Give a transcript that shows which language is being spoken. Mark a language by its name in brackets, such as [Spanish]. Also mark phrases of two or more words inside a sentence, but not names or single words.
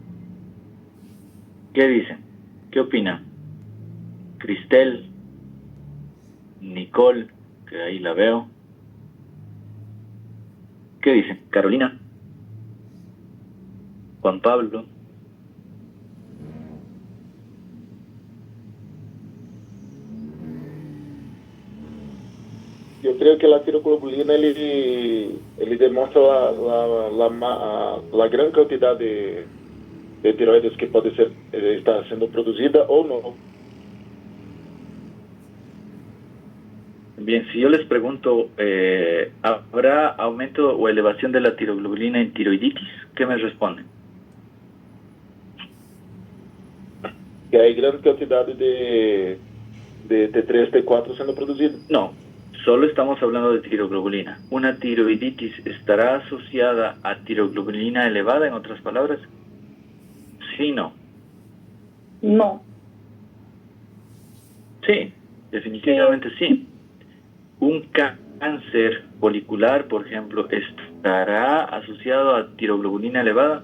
[Spanish] ¿Qué dicen? ¿Qué opinan? Cristel, Nicole, que ahí la veo. ¿Qué dicen? Carolina, Juan Pablo. [Portuguese] Eu creio que a tiroglobulina ele demonstra a grande quantidade de tiroides que pode ser estar sendo produzida ou não. [Spanish] Bien, si yo les pregunto, ¿habrá aumento o elevación de la tiroglobulina en tiroiditis? ¿Qué me responden? Que hay [Portuguese] grande cantidade de T3, T4 sendo produzida. [Spanish] No, solo estamos hablando de tiroglobulina. ¿Una tiroiditis estará asociada a tiroglobulina elevada, en otras palabras? Sí, no. No. Sí, definitivamente sí. Un cáncer folicular, por ejemplo, ¿estará asociado a tiroglobulina elevada?